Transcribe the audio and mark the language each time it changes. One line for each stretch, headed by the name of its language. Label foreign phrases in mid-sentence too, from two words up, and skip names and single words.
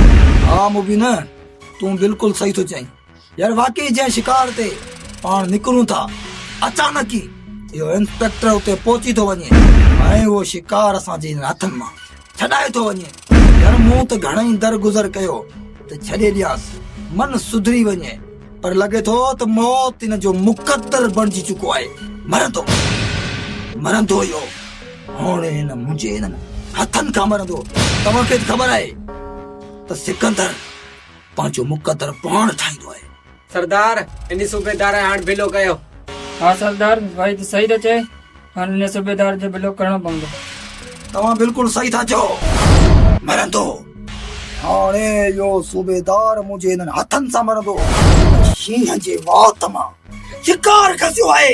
Sindhi: हाँ मुबीन तूं बिल्कुल सही तो चई यार वाकई जै शिकार ते पाण निकरूं था अचानक ही यो इंस्पेक्टर उते पहुची तो वने ऐं वो शिकार असांजे हथन मां छडाए तो वने यार मूं त घणई दर गुजर कयो त छॾे ॾियास मन सुधरी वने पर लगे तो त मौत इन जो मुकद्दर बणजी चुको आहे मरंदो यो हाणे इन मुंहिंजे इन हथन खां मरंदो। तव्हांखे ख़बर आहे त सिकंदर पंहिंजो मुकद्दर पाण ठाहींदो आहे। सरदार इन सूबेदार हाणे बिलो कयो। हाँ सरदार भाई तो सही तो चए हाणे इन सूबेदार जो बिलो करणो पवंदो। तव्हां बिल्कुल सही था चओ मरंदो हाणे यो सूबेदार मुंहिंजे इन हथन सां मरंदो। शींहं जे वात मां शिकार खसियो आहे।